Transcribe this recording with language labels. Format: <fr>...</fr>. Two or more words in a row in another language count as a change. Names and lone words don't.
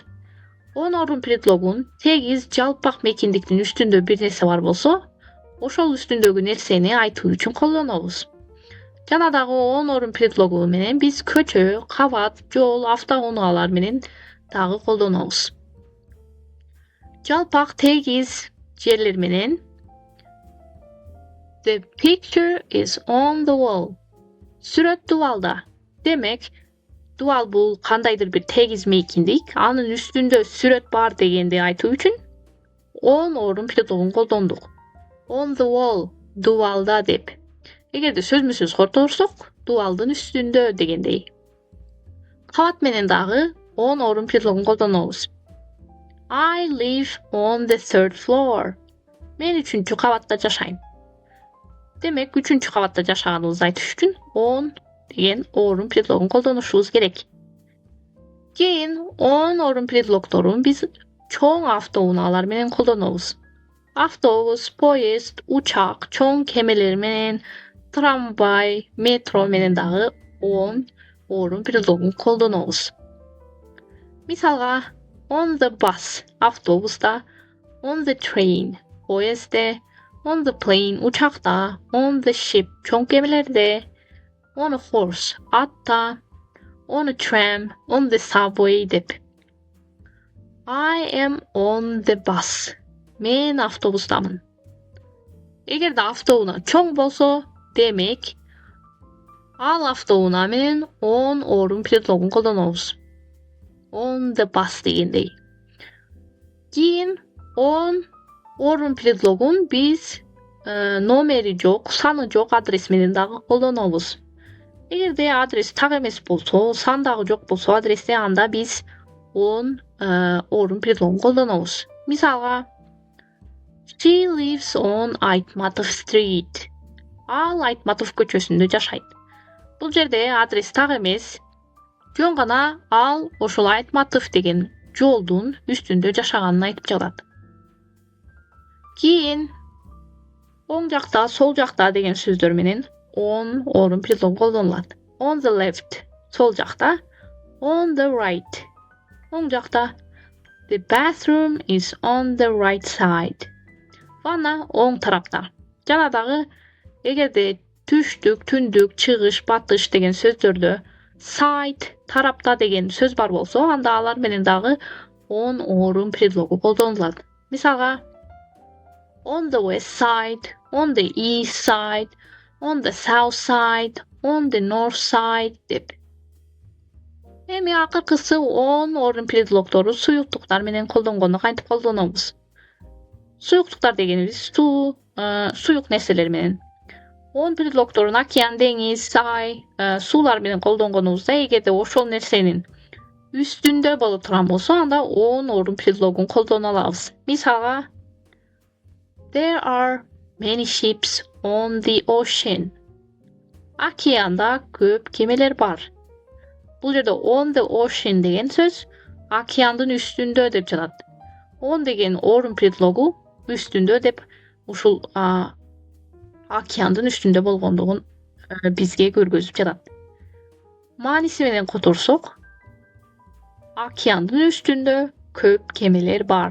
<ky>On орун предлогун тегиз жалпак мейкиндиктин үстүндө бир нерсе бар болсо, ошол үстүндөгү нерсени айтуу үчүн колдонобуз. Жана дагы on орун предлогу менен биз көчө, кабат, жол, автоунаалар менен дагы колдонобуз. Жалпак тегиз жерлер менен</ky> <en>The picture is on the wall.</en> <ky>Сүрөт дубалда. Демек, дубал бул кандайдыр бир тегиз мейкиндик, анын үстүндө сүрөт бар дегенди айтуу үчүн on орун предлогун колдондук.</ky> <en>On the wall,</en> <ky>дубалда деп. Эгерде сөзмө-сөз корторсок, дубалдын үстүндө дегендей. Кабат менен дагы on орун предлогун колдонобуз.</ky> <en>I live on the third floor.</en> <ky>Мен 3-чү кабатта жашайм. Демек 3-чү кабатта жашаганыбызды айтыш үчүн on деген орун предлогун колдонушубуз керек. Кийин on орун предлогдорун биз чоң автоунаалар менен колдонобуз. Автобус, поезд, учак, чоң кемелер менен, трамвай, метро менен дагы on орун предлогун колдонобуз. Мисалга,</ky> <en>on the bus автобуста, on the train поездде, on the plane учакта, on the ship</en> <ky>чоң кемелерде,</ky> <en>on a horse атта, on a tram, on the subway деп. I am on the bus.</en> <ky>Мен автобустамын. Эгерде автоунаа чоң болсо, демек ал автоунаа менен on орун предлогун колдонобуз.</ky> <en>On the bus дегендей.</en> <ky>Кийин on орун предлогун биз номери жок, саны жок адрес менен дагы колдонобуз. Эгерде адрес так эмес болсо, сан дагы жок болсо адресте, анда биз on орун предлогун колдонобуз. Мисалга,</ky> <en>she lives on Айтматов Street.</en> <ky>Ал Айтматов көчөсүндө жашайт. Бул жерде адрес так эмес, жөн гана ал ошол Айтматов деген жолдун үстүндө жашаганын айтып жатат. Кийин оң жакта, сол жакта деген сөздөр менен on орун предлогу колдонулат.</ky> <en>On the left</en> <ky>сол жакта,</ky> <en>on the right</en> <ky>оң жакта.</ky> <en>The bathroom is on the right side.</en> <ky>Ванна оң тарапта. Жана дагы эгерде түштүк, түндүк, чыгыш, батыш деген сөздөрдө side тарапта деген сөз бар болсо, анда алар менен дагы on орун предлогу колдонулат. Мисалга,</ky> <en>on the west side, on the east side, on the south side, on the north side деп.</en> <ky>Эми акыркысы on орун предлогдору суюктуктар менен колдонгонду кантип колдонобуз? Суюктуктар дегенибиз суюк нерселер менен. On предлогдорун океан, деңиз, ай, суулар менен колдонгонубузда, эгерде ошол нерсенин үстүндө болуп турган болсо, анда on орун предлогун колдоно алабыз. Мисалга,</ky> <en>there are many ships on the ocean.</en> <ky>Океанда көп кемелер бар. Бул жерде</ky> <en>on the ocean</en> <ky>деген сөз океандын үстүндө деп жатат. On деген орун предлогу үстүндө деп ушул океандын үстүндө болгондугун бизге көргөзүп жатат. Мааниси менен которсок, океандын үстүндө көп кемелер бар.</ky>